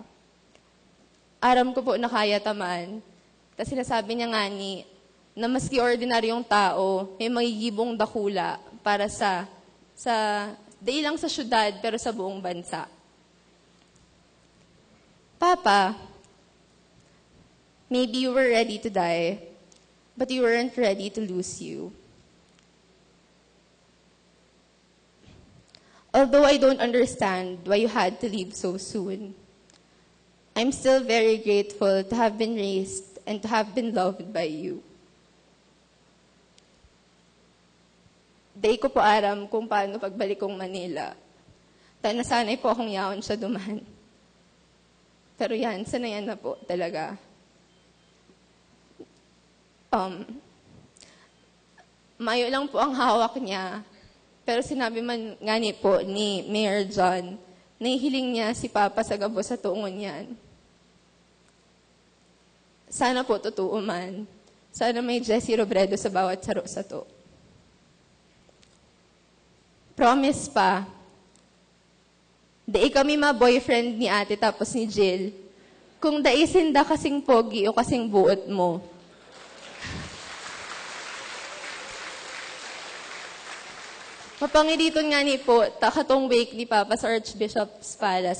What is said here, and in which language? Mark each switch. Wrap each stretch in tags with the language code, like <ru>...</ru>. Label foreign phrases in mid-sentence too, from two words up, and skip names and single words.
<bik>Aram ko po na kaya taman.</bik> <tl>Tapos sinasabi niya nga na maski ordinaryong tao,</tl> <bik>may magigibong dakula</bik> <tl>para di lang sa syudad, pero sa buong bansa. Papa,</tl> <en>maybe you were ready to die, but you weren't ready to lose you. Although I don't understand why you had to leave so soon, I'm still very grateful to have been raised and to have been loved by you.</en> <bik>Day ko po aram kung paano pagbalik kong Manila. Nasanay po akong yaon sa duman.</bik> <tl>Pero yan, sanayan na po talaga. Mayo lang po ang hawak niya. Pero sinabi man nga ni po ni Mayor John, nahihiling niya si Papa</tl> <bik>sa gabos sa tuungon</bik> <tl>yan. Sana po totoo man. Sana may Jessie Robredo sa bawat</tl> <bik>saro sa to.</bik> <tl>Promise pa, di kami ma-boyfriend ni ate tapos ni Jill.</tl> <bik>Kung daisin da kasing pogi o kasing buot mo. Mapangiliton nga ni po, takatong wake ni Papa sa Archbishop's Palace.</bik>